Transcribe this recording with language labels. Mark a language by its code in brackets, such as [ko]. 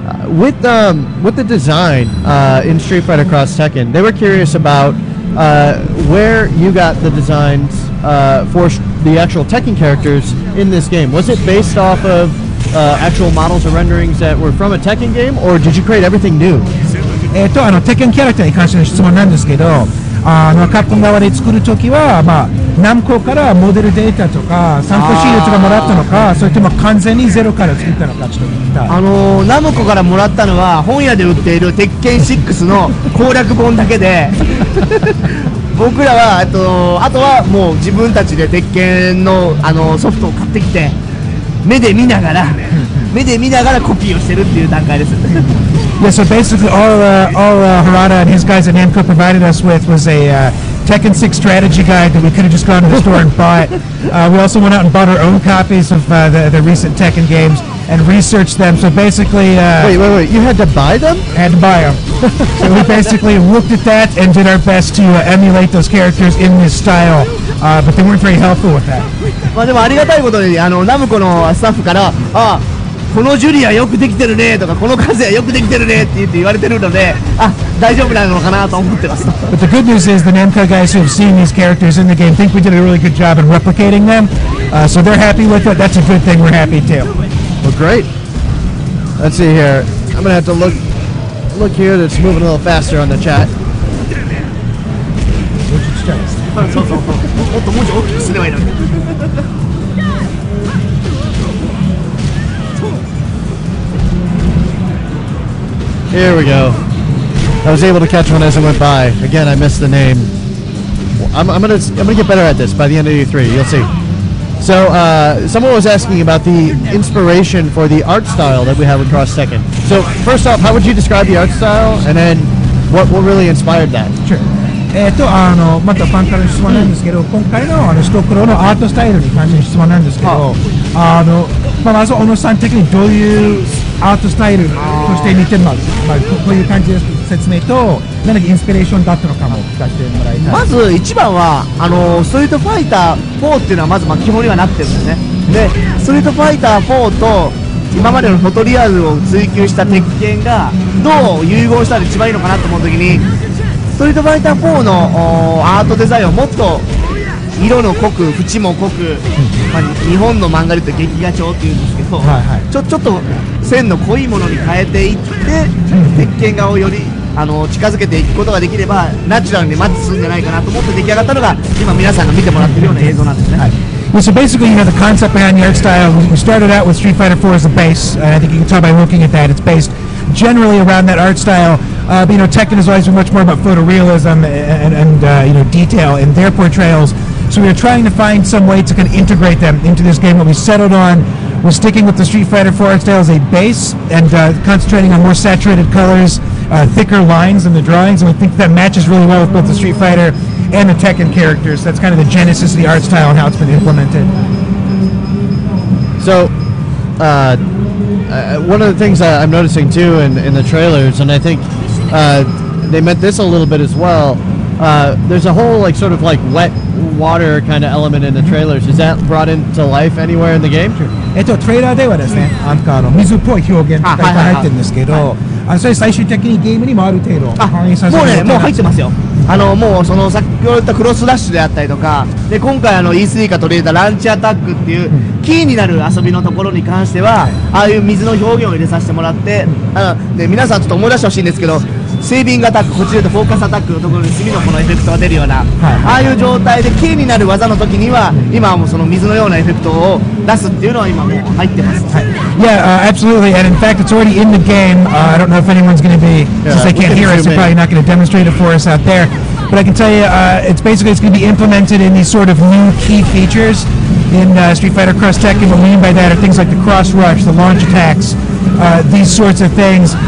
[en] With the design in Street Fighter Cross Tekken, they were curious about where you got the designs for the actual Tekken characters in this game. Was it based off of actual models or renderings that were from a Tekken game, or did you create everything new? [ja] テッケンキャラクターに関しての質問なんですけど、カプコン側で作るときは、ナムコからモデルデータとか参考資料とかもらったのか、それとも完全にゼロから作ったのか、ちょっと聞きたい。ナムコからもらったのは本屋で売っている鉄拳6の攻略本だけで僕らはあとはもう自分たちで鉄拳のソフトを買ってきて目で見ながらコピーをしてるっていう段階です。 [en] Yeah, so basically all Harada and his guys at Namco provided us with was a Tekken 6 strategy guide that we could have just gone to the store and bought. We also went out and bought our own copies of the recent Tekken games and researched them. So basically... Wait, you had to buy them? Had to buy them. So we basically looked at that and did our best to emulate those characters in this style. But they weren't very helpful with that. [ja] でもありがたいことにナムコのスタッフからこのジュリアよくできてるねとかこのカズヤよくできてるねって言われてるので大丈夫なのかなと思ってます。 [en] But the good news is the Namco guys who have seen these characters in the game think we did a really good job in replicating them. So they're happy with it. That's a good thing. We're happy too. Well, great. Let's see here. I'm gonna have to look here. That's moving a little faster on the chat. [ja] そうもっと文字大きくすればいいのに。 [en] Here we go. I was able to catch one as it went by. Again, I missed the name. I'm gonna get better at this by the end of E3. You'll see. So someone was asking about the inspiration for the art style that we have across Tekken. So first off, how would you describe the art style, and then what really inspired that? Sure. [ja] またファンからの質問なんですけど、今回のストクロのアートスタイルに関しての質問なんですけど、まず小野さん的にどういうアートスタイルとして見てるのか、こういう感じで説明と何かインスピレーションだったのかも聞かせてもらいたい。まず一番はストリートファイター4っていうのはまず基本にはなってるんですね。でストリートファイター4と今までのフォトリアルを追求した鉄拳がどう融合したら一番いいのかなと思うときに、ストリートファイター4のアートデザインをもっと色の濃く縁も濃く、日本の漫画で言うと劇画調っていうんですけど、ちょっと線の濃いものに変えていって、鉄拳画をより近づけていくことができればナチュラルにマッチするんじゃないかなと思って出来上がったのが今皆さんが見てもらってるような映像なんですね。 [en] Well, so basically, the concept behind the art style, we started out with Street Fighter 4 as a base, and I think you can tell by looking at that, it's based generally around that art style. But, Tekken has always been much more about photorealism and detail in their portrayals. So we were trying to find some way to kind of integrate them into this game. What we settled on was sticking with the Street Fighter 4 art style as a base and concentrating on more saturated colors, thicker lines in the drawings, and we think that matches really well with both the Street Fighter and the Tekken characters. That's kind of the genesis of the art style and how it's been implemented. So, one of the things I'm noticing too in the trailers, and I think they meant this a little bit as well, there's a whole sort of wet water kind of element in the trailers. Is that brought into life anywhere in the game? [ja] トレーラーではですね、水っぽい表現がいっぱい入ってるんですけど、それ最終的にゲームにもある程度反映させる。もう入ってますよ。もうその先ほど言ったクロスラッシュであったりとかで、今回E3が取り入れたランチアタックっていうキーになる遊びのところに関しては、ああいう水の表現を入れさせてもらって、で皆さんちょっと思い出してほしいんですけど、セービングアタック、こっちで言うとフォーカスアタックのところに墨のこのエフェクトが出るような、ああいう状態でキーになる技の時には今はもうその水のようなエフェクトを出すっていうのは今もう入ってます。 [en] Yeah, absolutely, and in fact it's already in the game. I don't know if anyone's going to be, since they can't hear us, they're probably not going to demonstrate it for us out there. But I can tell you, it's going to be implemented in these sort of new key features in Street Fighter Cross Tekken. What we mean by that are things like the cross rush, the launch attacks, these sorts of things.